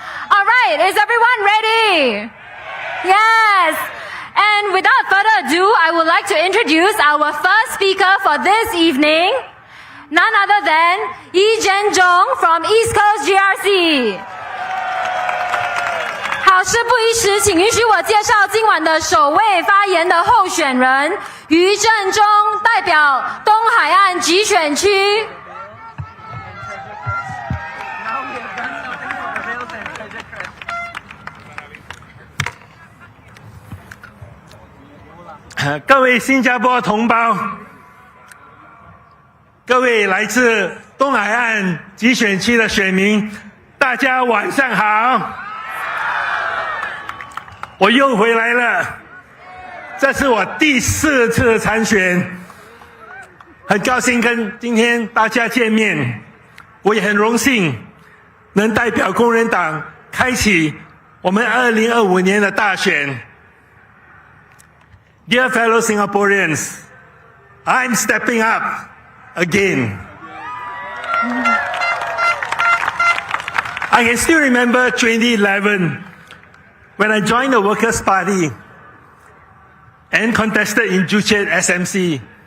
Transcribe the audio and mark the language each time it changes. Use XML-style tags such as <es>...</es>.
<en>All right, is everyone ready? Yes. And without further ado, I would like to introduce our first speaker for this evening, none other than Een Jong from East Coast GRC.</en> <zh>好事不宜迟，请允许我介绍今晚的首位发言的候选人于正中，代表东海岸集选区。各位新加坡同胞，各位来自东海岸集选区的选民，大家晚上好！我又回来了，这是我第4次参选，很高兴跟今天大家见面，我也很荣幸能代表工人党开启我们2025年的大选。</zh> <en>Dear fellow Singaporeans, I'm stepping up again. I can still remember 2011 when I joined the Workers' Party and contested in Juchet SMC.</en>